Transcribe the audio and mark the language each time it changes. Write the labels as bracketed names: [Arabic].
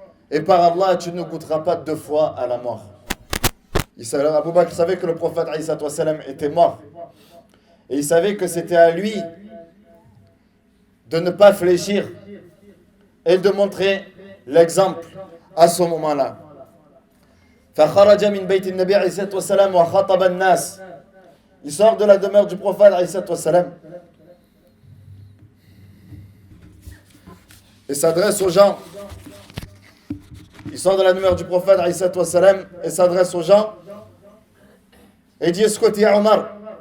[French] Et par Allah, tu ne goûteras pas 2 fois à la mort. Abu Bakr savait que le prophète alayhi salatu wassalam était mort. Et il savait que c'était à lui de ne pas fléchir et de montrer l'exemple à ce moment-là. [Arabic] فخرج من بيت النبي عليه الصلاة والسلام وخطب الناس. [French] Il sort de la demeure du prophète عليه الصلاة والسلام et s'adresse aux gens. Il sort de la demeure du prophète عليه الصلاة والسلام et s'adresse aux gens et dit Escoute ya Omar.